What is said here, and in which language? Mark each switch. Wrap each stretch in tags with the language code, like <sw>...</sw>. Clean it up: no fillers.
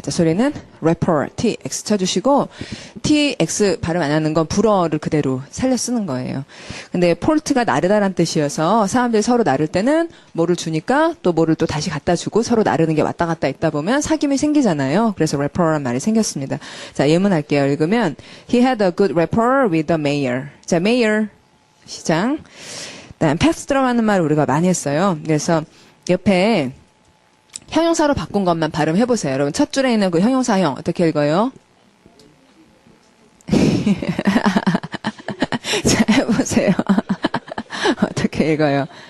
<ko>자, 소리는 rapport T X 쳐주시고 T X 발음 안 하는 건 불어를 그대로 살려 쓰는 거예요. 근데 폴트가 나르다란 뜻이어서 사람들이 서로 나를 때는 뭐를 주니까 또 뭐를 또 다시 갖다 주고 서로 나르는 게 왔다 갔다 있다 보면 사귐이 생기잖아요. 그래서 rapport란 말이 생겼습니다. 자, 예문 할게요. 읽으면</ko> <en>He had a good rapport with the mayor.</en> <ko>자, mayor 시장. 그다음 패스 들어가는 말을 우리가 많이 했어요. 그래서 옆에 형용사로 바꾼 것만 발음해보세요. 여러분 첫 줄에 있는 그 형용사형 어떻게 읽어요? 자, 해보세요. 어떻게 읽어요?</ko>